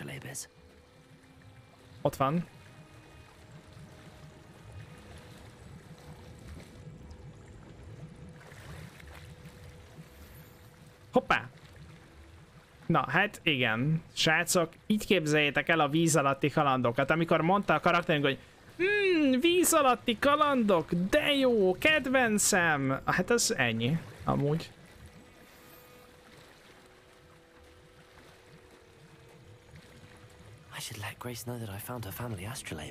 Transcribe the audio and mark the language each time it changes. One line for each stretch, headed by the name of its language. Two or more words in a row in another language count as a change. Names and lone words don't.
Hungarian: Ott van. Hoppá! Na, hát igen. Srácok, így képzeljétek el a víz alatti kalandokat. Amikor mondta a karakterünk, hogy víz alatti kalandok, de jó, kedvencem! Hát az ennyi, amúgy.
English: I should let Grace know that I found her family astrolabe.